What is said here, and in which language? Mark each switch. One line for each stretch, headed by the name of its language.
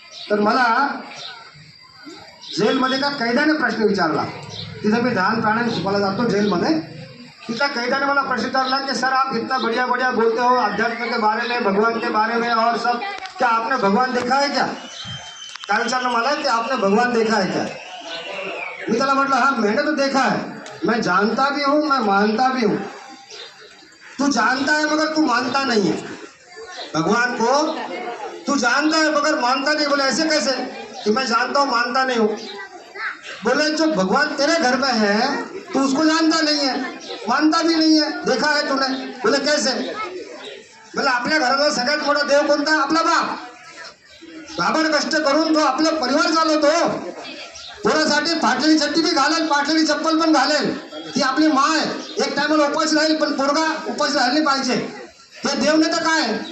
Marathi: तर मला जेलमध्ये का कैद्याने प्रश्न विचारला. तिथं मी ध्यान प्राणायाम शिकवायला जातो जेलमध्ये. तिथं कैद्याने मला प्रश्न विचारला कि
Hindi: सर आप इतना बढ़िया बढ़िया बोलते हो अध्यात्म के बारे में, भगवान के बारे में और सब, क्या आपने भगवान देखा है क्या?
Marathi: काय विचारलं मला की
Hindi: आपने भगवान देखा है क्या?
Marathi: मी त्याला म्हटलं
Hindi: हाँ मैंने तो देखा है, मैं जानता भी हूँ, मैं मानता भी हूँ. तू जानता है मगर तू मानता नहीं है. भगवान को तू जानता है मगर मानता नहीं. बोले ऐसे कैसे कि मैं जानता हूँ मानता नहीं हूँ? बोले जो भगवान तेरे घर में है तू उसको जानता नहीं है, मानता भी नहीं है, देखा है तूने. बोले कैसे?
Marathi: बोले आपल्या घराला सगळ्यात मोठा देव कोणता? आपला बाप. बाबाने कष्ट करून तो आपला परिवार चालवतो. पोरासाठी फाटलेली चड्डी बी घालेल, फाटलेली चप्पल पण घालेल. ती आपली माँ आहे. एक टायमाला उपास राहील पण पोरगा उपास राहिली पाहिजे. हे देव नाही तर काय?